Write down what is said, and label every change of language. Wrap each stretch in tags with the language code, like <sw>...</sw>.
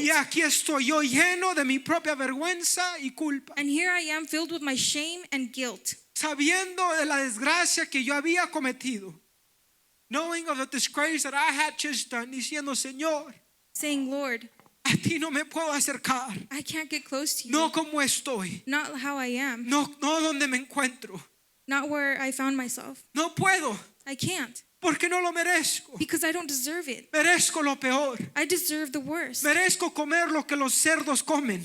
<es>Y aquí estoy yo lleno de mi propia vergüenza y culpa.</es> <en>And here I am filled with my shame and guilt,</en> <es>Sabiendo de la desgracia que yo había cometido.</es> <en>Knowing of the disgrace that I had just done.</en> <es>Diciendo, Señor,</es> <en>saying, Lord,</en> <es>a ti no me puedo acercar.</es> <en>I can't get close to you.</en> <es>No como estoy.</es> <en>Not how I am.</en> <es>No donde me encuentro.</es> <en>Not where I found myself.</en> <es>No puedo.</es> <en>I can't.</en> <es>Porque no lo merezco.</es> <en>Because I don't deserve it.</en> <es>Merezco lo peor.</es> <en>I deserve the worst.</en> <es>Merezco comer lo que los cerdos comen.</es>